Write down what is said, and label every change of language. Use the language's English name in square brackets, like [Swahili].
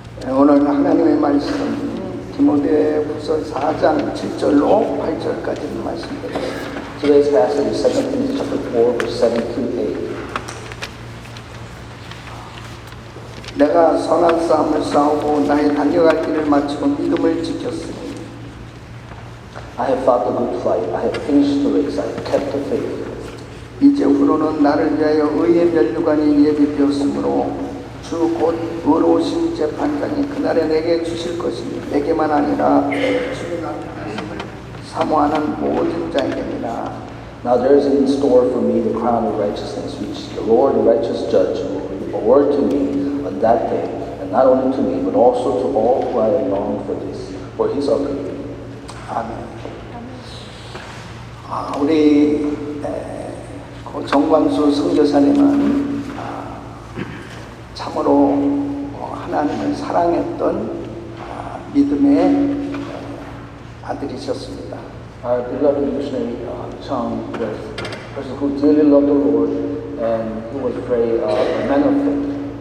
[Korean] 오늘 하나님의 말씀 디모데후서 4장 7절로 8절까지 말씀드리겠습니다. [English] Today's passage is 2 Timothy chapter 4, verse 7 through 8. [Korean] 내가 선한 싸움을 싸우고 나의 달려갈 길을 마치고 믿음을 지켰으니 [English] I have fought the good fight. I have finished the race. I have kept the faith. [Korean] 이제 후로는 나를 위하여 의의 면류관이 예비되었으므로 주 곧 의로우신 재판장이 그날에 내게 주실 것이니 내게만 아니라 주의 나타나심을 사모하는 모든 자에게니라. [English] Now there is in store for me the crown of righteousness, which the Lord, the righteous judge, will award to me on that day, and not only to me, but also to all who I long for this, for his appearing. [Korean] 아멘. 우리 정광수 선교사님은 참으로 하나님을 사랑했던 믿음의 아들이셨습니다. [English] Our beloved missionary Chang was a person who dearly loved the Lord and who was a man of faith.